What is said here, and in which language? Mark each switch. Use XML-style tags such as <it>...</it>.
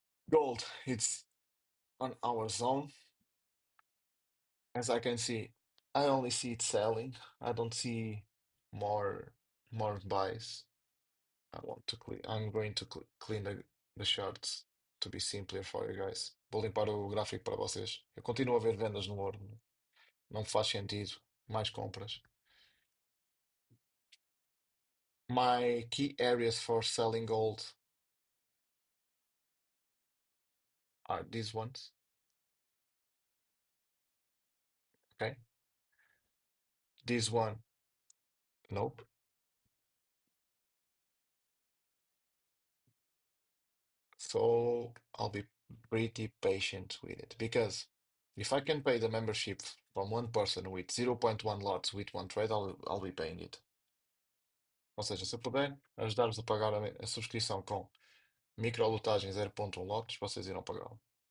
<en>Gold, it's on our zone. As I can see, I only see it selling. I don't see more more buys. I'm going to clean the charts to be simpler for you guys.</en> <pt>Vou limpar o gráfico para vocês. Eu continuo a ver vendas no ouro. Não faz sentido. Mais compras.</pt> <en>My key areas for selling gold are these ones. Okay. This one, nope. So I'll be pretty patient with it because if I can pay the membership from one person with zero point 0.1 lots with one trade, I'll be paying it.</en> <pt>Ou seja, se eu puder ajudar-vos a pagar a subscrição com microlotagem 0.1 lotes, vocês irão pagá-lo.</pt>